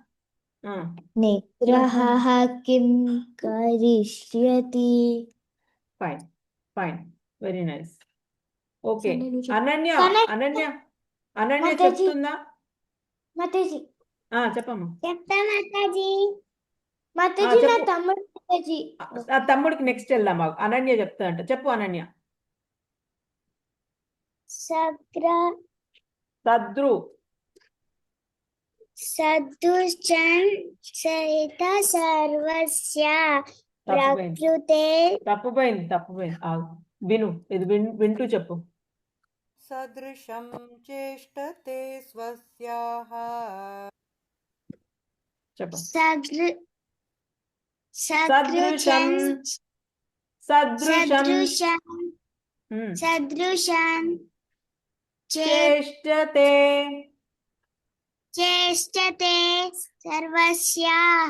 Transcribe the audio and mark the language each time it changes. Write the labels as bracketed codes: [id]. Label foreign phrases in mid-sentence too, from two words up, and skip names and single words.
[sa] निग्रहः किं करिष्यति [en] fine fine very nice okay [te] సరే, నువ్వు చెప్పు. అనన్య అనన్య అనన్య మాతాజీ. చెప్తుందా మాతాజీ చెప్పమ్మా చెప్తా మాతాజీ నా చెప్పు. తమ్ముడు మాతాజీ ఆ తమ్ముడికి నెక్స్ట్ వెళ్దాం అనన్య చెప్తా అంట చెప్పు అనన్య సద్రు [sa] సదృశం సహిత సర్వస్య ప్రకృతే [te] తప్పుపోయింది ఆగు. విను ఇది వింటూ చెప్పు [sa] सदृशं चेष्टते स्वस्याः [te] చెప్పు [sa] సదృశం సదృశం సదృశం ఉమ్. సదృశం చేష్టతే చేష్టతే సర్వస్యాః